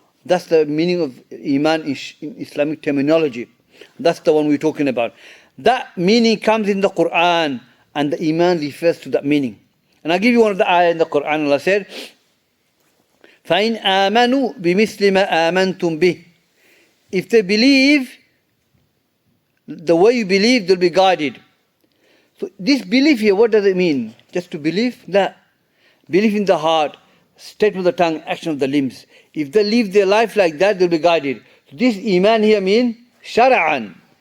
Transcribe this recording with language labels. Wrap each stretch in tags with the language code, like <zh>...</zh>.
<en>That's the meaning of iman in Islamic terminology. That's the one we're talking about. That meaning comes in the Quran, and the iman refers to that meaning. And I'll give you one of the ayah in the Quran. Allah said,</en> <ar>فَإِنْ آمَنُوا بِمِثْلِ مَا آمَنْتُمْ بِهِ.</ar> <en>If they believe the way you believe, they'll be guided. So this belief here, what does it mean? Just to believe? No. Belief in the heart, state of the tongue, action of the limbs. If they live their life like that, they'll be guided. So this iman here means shara'an.</en>